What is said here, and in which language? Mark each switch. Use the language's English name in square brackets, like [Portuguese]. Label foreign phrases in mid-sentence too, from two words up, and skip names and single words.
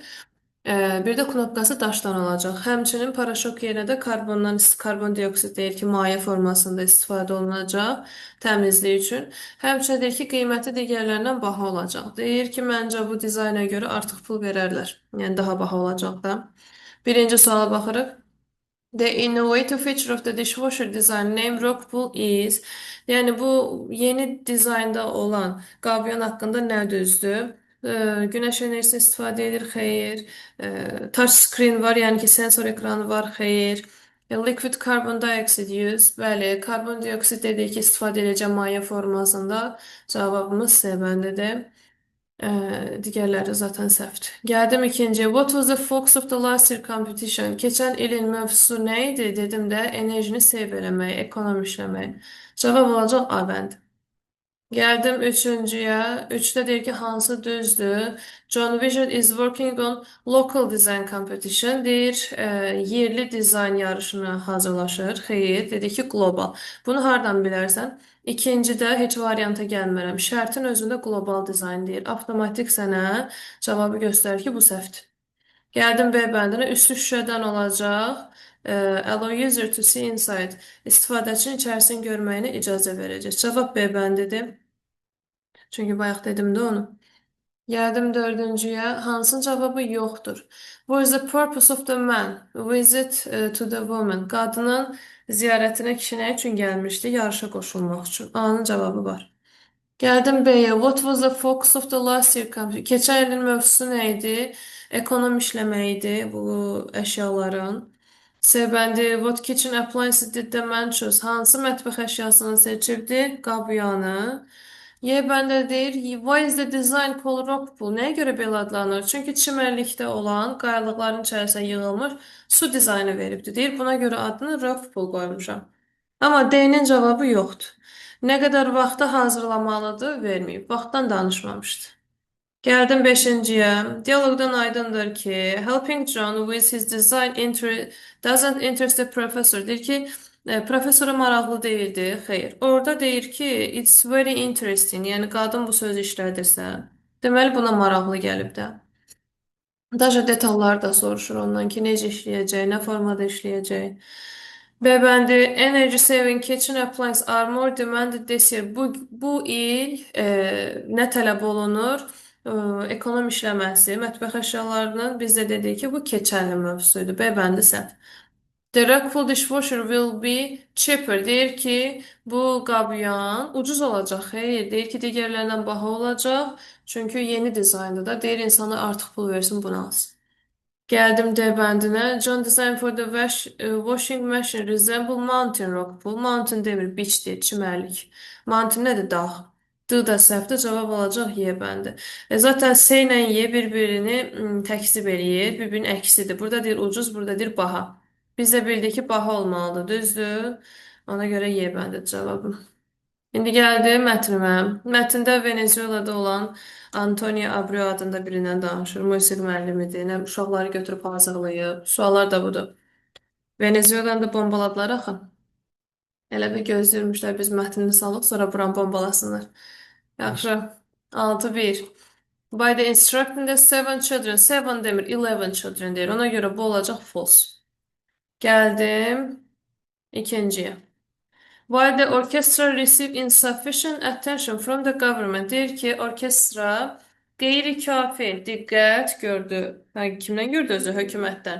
[Azerbaijani] Bir də knopkası daşdan olacaq. Həmçinin paraşok yerinə də karbon dioksid deyir ki, maye formasında istifadə olunacaq təmizlik üçün. Həmçinin deyir ki, qiyməti digərlərindən baha olacaq. Deyir ki, məncə bu dizayna görə artıq pul verərlər. Yəni daha baha olacaq da. Birinci suala baxırıq. [English] The innovative feature of the dishwasher design name Rockpool is, [Azerbaijani] yəni bu yeni dizaynda olan qabyan haqqında nə düzdür? Günəş enerjisi istifadə edir, xeyr. [English] Touch screen [Azerbaijani] var, yəni ki, sensor ekranı var, xeyr. [English] Liquid carbon dioxide use, [Azerbaijani] bəli, karbon dioksid dedik ki, istifadə edəcəm maye formasında. Cavabımız C bəndidir. Digərləri zaten səhvdir. Gəldim ikinciyə. [English] What was the focus of the last year competition? [Azerbaijani] Keçən ilin mövzusu nə idi? Dedim də enerjini save eləmək, ekonom işləmək. Cavab olacaq A bənd. Gəldim üçüncüyə. Üçdə deyir ki, hansı düzdür? [English] John Wizard is working on local design competition. [Azerbaijani] Deyir, yerli dizayn yarışına hazırlaşır. Xeyr, dedi ki, global. Bunu hardan bilərsən? İkincidə heç varianta gəlmirəm. Şərtin özündə qlobal dizayn deyir. Avtomatik sənə cavabı göstərir ki, bu səhvdir. Gəldim B bəndinə. Üslü şüşədən olacaq. [English] Allow user to see inside. [Azerbaijani] İstifadəçinin içərisini görməyinə icazə verəcək. Cavab B bəndidir. Çünki bayaq dedim də onu. Gəldim dördüncüyə. Hansın cavabı yoxdur. [English] What is the purpose of the man? Visit to the woman. [Azerbaijani] Qadının ziyarətinə kişi nə üçün gəlmişdi? Yarışa qoşulmaq üçün. A-nın cavabı var. Gəldim B-yə. [English] What was the focus of the last year campaign? [Azerbaijani] Keçən ilin mövzusu nə idi? Ekonom işləmək idi bu əşyaların. C bəndi. [English] What kitchen appliances did the man choose? [Azerbaijani] Hansı mətbəx əşyasını seçibdi? Qabyanı. Y bəndə deyir, [English] why is the design called rock pool? [Azerbaijani] Nəyə görə belə adlanır? Çünki çimərlikdə olan qayalıqların içərisinə yığılmış su dizaynı veribdi. Deyir, buna görə adını [English] rock pool [Azerbaijani] qoymuşam. Amma D-nin cavabı yoxdur. Nə qədər vaxta hazırlamalıdır, verməyib. Vaxtdan danışmamışdı. Gəldim beşinciyə. Dialoqdan aydındır ki, [English] helping John with his design doesn't interest the professor. [Azerbaijani] Deyir ki, professora maraqlı deyildi. Xeyr. Orada deyir ki, [English] it's very interesting. [Azerbaijani] Yəni qadın bu sözü işlədirsə, deməli buna maraqlı gəlib də. Daja detalları da soruşur ondan ki, necə işləyəcək, nə formada işləyəcək. B bəndi [English] Energy Saving Kitchen Appliance are more demanded this year. [Azerbaijani] Bu il nə tələb olunur? Ekonom işləməsi, mətbəx əşyalarının biz də dedik ki, bu keçərli mövzusuydu. B bəndi səhv. [English] The Rockwool dishwasher will be cheaper. [Azerbaijani] Deyir ki, bu qabyan ucuz olacaq. Xeyr, deyir ki, digərlərindən baha olacaq. Çünki yeni dizayndır da. Deyir insana artıq pul versin, bunu alsın. Gəldim D bəndinə. [English] John design for the washing machine resemble mountain rock pool. [Azerbaijani] Mountain demir, beach deyir, çimərlik. Mountain nədir? Dağ. D da səhvdir, cavab olacaq Y bəndi. Zaten S ilə Y bir-birini təksib eləyir, bir-birinin əksidir. Burada deyir ucuz, burada deyir baha. Biz də bildik ki, baha olmalıdır, düzdür? Ona görə Y bəndi cavabım. İndi gəldi mətnimə. Mətndə Venezuelada olan Antonio Abreu adında birindən danışır. Musiqi müəllimidir. Nə uşaqları götürüb hazırlayıb. Suallar da budur. Venezuelanı da bombaladılar axı. Elə bir gözləyirmişlər biz mətnini salıq, sonra buran bombalasınlar. Yaxşı. 6-1. [English] By the instructing the seven children. [Azerbaijani] Seven demir, 11 children deyir. Ona görə bu olacaq false. Gəldim ikinciyə. [English] While the orchestra received insufficient attention from the government, [Azerbaijani] deyir ki, orkestra qeyri-kafi diqqət gördü. Kimdən gördü özü? Hökumətdən.